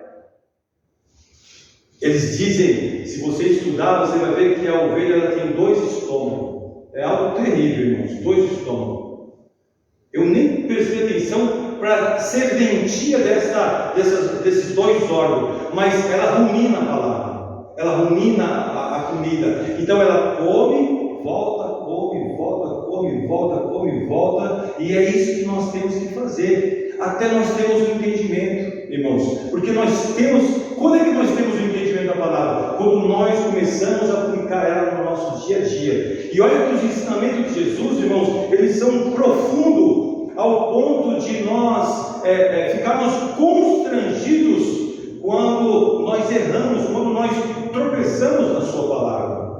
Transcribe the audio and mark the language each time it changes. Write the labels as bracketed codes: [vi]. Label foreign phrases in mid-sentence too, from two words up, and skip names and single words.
[pt] Eles dizem, se você estudar, você vai ver que a ovelha ela tem 2 estômagos. É algo terrível, irmãos, 2 estômagos. Eu nem prestei atenção para a serventia desses 2 órgãos, mas ela rumina a palavra, ela rumina a comida. Então ela come, volta, come, volta, come, volta, come, volta, e é isso que nós temos que fazer, até nós temos um entendimento, irmãos, porque nós temos, quando é que nós temos o entendimento da palavra? Quando nós começamos a aplicar ela no nosso dia a dia. E olha que os ensinamentos de Jesus, irmãos, eles são profundos, ao ponto de nós ficarmos constrangidos quando nós erramos, quando nós tropeçamos na sua palavra.